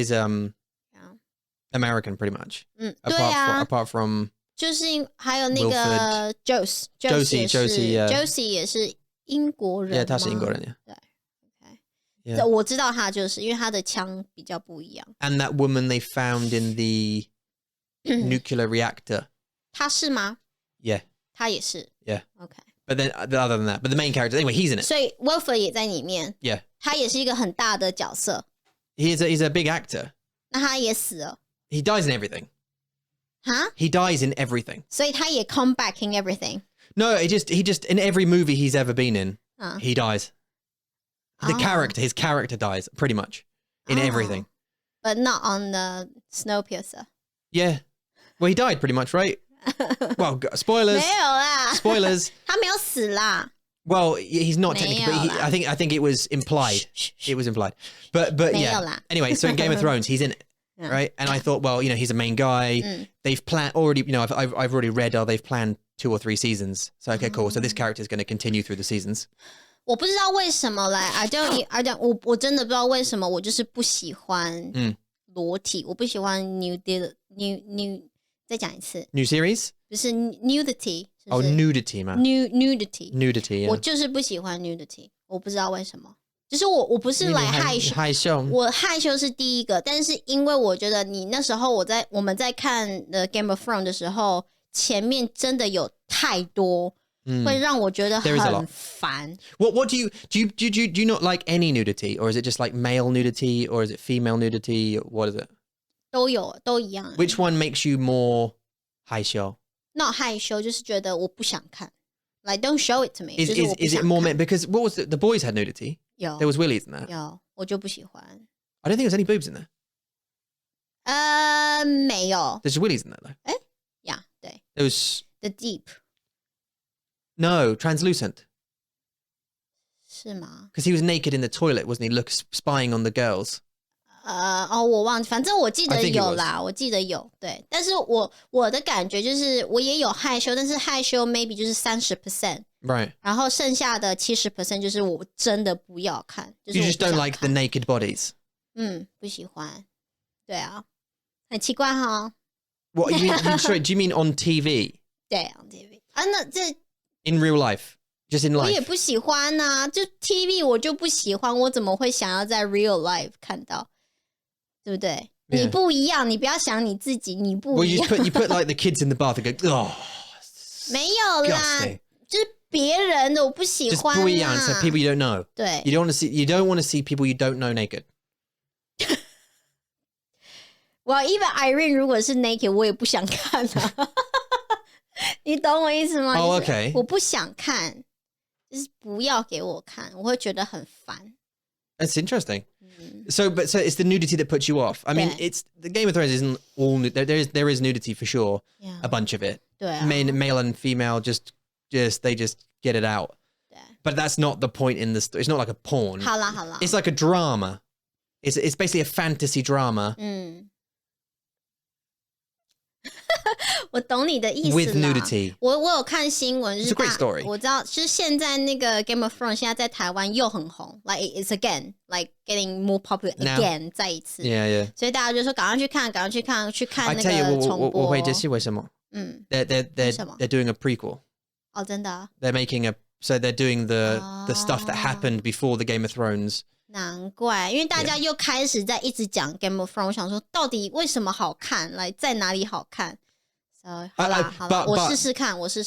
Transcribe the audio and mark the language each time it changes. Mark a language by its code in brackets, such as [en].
[en] Yeah. American pretty much. [zh] 嗯，对啊， [en] Apart from [zh] 就是还有那个 Josie 也是英国人 [en] yeah, [zh] 吗，他是英国人 [en] yeah. [zh] 对 ，OK， [en] Yeah. [zh] 我知道他就是因为他的腔比较不一样。 [en] And that woman they found in the nuclear reactor. [zh] 他是吗？ [en] Yeah, [zh] 他也是 [en] yeah. ，OK。 But then other than that, but the main character anyway, he's in it. [zh] 所以 Wilford 也在里面， [en] Yeah, [zh] 他也是一个很大的角色。 [en] he's a big actor. [zh] 那他也死了 [en] He dies in everything. 哈， He dies in everything. [zh] 所以他也 [en] come back in everything。 No, he just in every movie he's ever been in, 嗯， he dies. The his character dies pretty much in everything. But not on the Snowpiercer。 Yeah. Well, he died pretty much, right? Well, spoilers. [zh] 没有啦 [en] Spoilers. [zh] 他没有死啦。 [en] Well, he's not technically, but I think it was implied. It was implied. But [zh] 没有 [en] yeah. [zh] 啦。 [en] Anyway, so in Game of Thrones, he's in it, Yeah. right? And I thought, well, he's a main guy. They've planned already. I've already read. They've planned 2 or 3 seasons. So okay, cool. So this character is going to continue through the seasons. [zh] 我不知道为什么来， [en] I don't， [zh] 我真的不知道为什么，我就是不喜欢裸体，我不喜欢 nudity new 再讲一次 [en] New series? [zh] 不是 nudity 是不是 nudity 吗 [en] nudity Nudity, yeah. [zh] 我就是不喜欢 nudity 我不知道为什么就是我不是来害羞我害羞是第一个但是因为我觉得你那时候我们在看The Game of Thrones 的时候前面真的有太多会让我觉得很烦 [en] What do you not like any nudity or is it just like male nudity or is it female nudity? What is it? [zh] 都有都一样 [en] Which one makes you more 害羞 [zh] Not 害羞就是觉得我不想看 [en] Like don't show it to me Is it more because what was the boys had nudity? [zh] 有 [en] There was willies in there. [zh] 有我就不喜欢 [en] I don't think there's any boobs in there. [zh] 没有 [en] There's willies in there though. Yeah 对 There was The deep No, translucent. [zh] 是吗 [en] Because he was naked in the toilet, wasn't he? Spying on the girls. [zh] 我忘记反正我记得有啦我记得有对但是我的感觉就是我也有害羞但是害羞 maybe 就是 30% [en] Right. [zh] 然后剩下的 70% 就是我真的不要看就是 [en] You just don't like the naked bodies. [zh] 不喜欢对啊很奇怪哈 [en] What you mean? Sorry, do you mean on TV? [zh] 对 [en] on TV [zh] 那这 [en] In real life? Just in life? [zh] 我也不喜欢啊就 TV 我就不喜欢我怎么会想要在 real life 看到对不对 [en] Yeah. [zh] 你不一样你不要想你自己你不一样 [en] Well, you put like the kids in the bath and go, oh. [zh] 没有啦 [en] Disgusting. [zh] 就是别人的我不喜 [en] Just [zh] 欢不一样 [en] so people you don't know. [zh] 对 [en] You don't want to see people you don't know naked. Well, even [zh] Irene 如果是 naked 我也不想看啊你懂我意思吗 [en] Oh, okay. [zh] 我不想看就是不要给我看我会觉得很烦 [en] That's interesting. So it's the nudity that puts you off. I mean, Yeah. it's the Game of Thrones isn't all there is nudity for sure. Yeah. A bunch of it. [zh] 对啊 [en] Male and female just they just get it out. [zh] 对 [en] But that's not the point in the story. It's not like a porn. 好啦好啦 It's like a drama. It's basically a fantasy drama [zh] 我懂你的意思 [en] with [zh] 啦 [en] nudity. [zh] 我有看新闻 [en] It's a great story. [zh] 我知道就是现在那个 Game of Thrones 现在在台湾又很红 [en] Like it's again Like getting more popular Now. [zh] again 再一次 [en] Yeah, yeah. [zh] 所以大家就说赶快去看去看 [en] I [zh] 那 [en] tell you, [zh] 个重播我会解释为什么 [en] They're [zh] 什么 [en] they're doing a prequel. [zh] 哦真的啊 [en] They're making so they're doing the stuff that happened before the Game of Thrones. [zh] 难怪因为大家又开始在一直讲 Game of Thrones 我想说到底为什么好看来在哪里好看 [en] So [zh] 好啦 我试试看